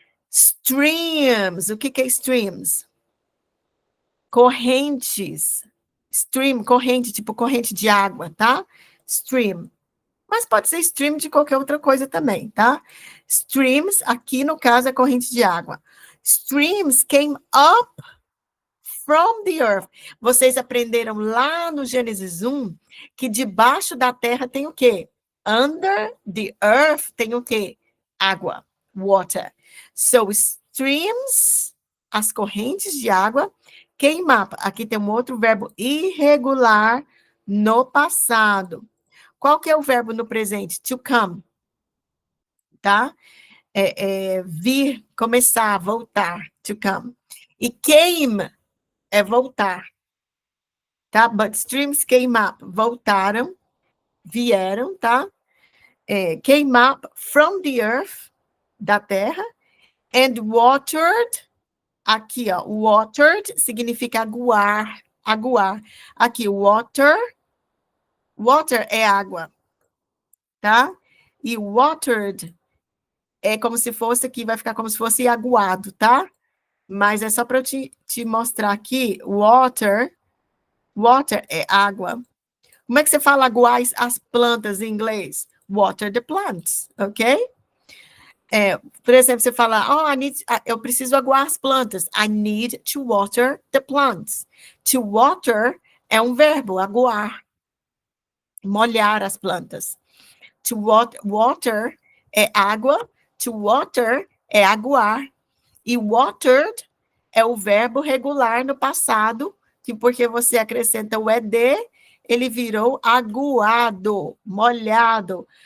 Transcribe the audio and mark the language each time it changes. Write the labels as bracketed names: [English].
[Portuguese] Streams, o que é streams? Correntes. Stream, corrente, tipo corrente de água, tá? Stream. Mas pode ser stream de qualquer outra coisa também, tá? Streams, aqui no caso, é corrente de água. [English] Streams came up from the earth. [Portuguese] Vocês aprenderam lá no Gênesis 1 que debaixo da terra tem o quê? [English] Under the earth [Portuguese] tem o quê? Água, water. [English] So, streams, [Portuguese] as correntes de água, [English] came up. [Portuguese] Aqui tem um outro verbo irregular no passado. Qual que é o verbo no presente? To come, tá? Vir, começar, voltar, to come. E came é voltar, tá? [English] But streams came up, [Portuguese] voltaram, vieram, tá? [English] Came up from the earth, [Portuguese] da terra, [English] and watered, [Portuguese] aqui, ó, [English] watered [Portuguese] significa aguar, aguar. Aqui, water é água, tá? E watered é como se fosse aqui, vai ficar como se fosse aguado, tá? Mas é só para eu te mostrar aqui, water é água. Como é que você fala aguar as plantas em inglês? [English] Water the plants, [Portuguese] ok? Por exemplo, você fala, eu preciso aguar as plantas. [English] I need to water the plants. To water [Portuguese] é um verbo, aguar. Molhar as plantas. [English] To water [Portuguese] é água, [English] to water [Portuguese] é aguar. E watered é o verbo regular no passado, que porque você acrescenta o ed, ele virou aguado, molhado.